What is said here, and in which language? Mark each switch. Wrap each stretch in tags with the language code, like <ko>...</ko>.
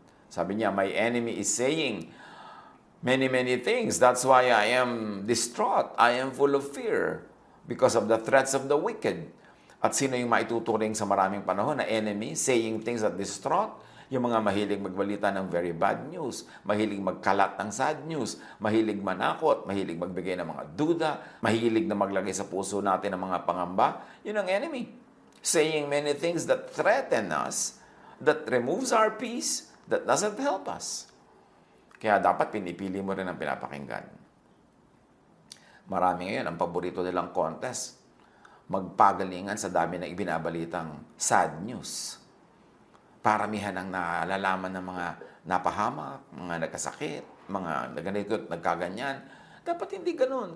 <tl>Sabi niya,</tl> <en>my enemy is saying many, many things. That's why I am distraught. I am full of fear because of the threats of the wicked.</en> <tl>At sino yung maituturing sa maraming panahon na enemy,</tl> <en>saying things that distraught?</en> <tl>Yung mga mahilig magbalita ng</tl> <en>very bad news,</en> <tl>mahilig magkalat ng</tl> <en>sad news,</en> <tl>mahilig manakot, mahilig magbigay ng mga duda, mahilig na maglagay sa puso natin ng mga pangamba, yun ang enemy.</tl> <en>Saying many things that threaten us, that removes our peace, that doesn't help us.</en> <tl>Kaya dapat pinipili mo rin ang pinapakinggan. Marami ngayon, ang paborito nilang contest, magpagalingan sa dami ng ibinabalitang</tl> <en>sad news.</en> <tl>Paramihan ang nalalaman ng mga napahamak, mga nagkasakit, mga naganito at nagkaganyan. Dapat hindi ganun.</tl>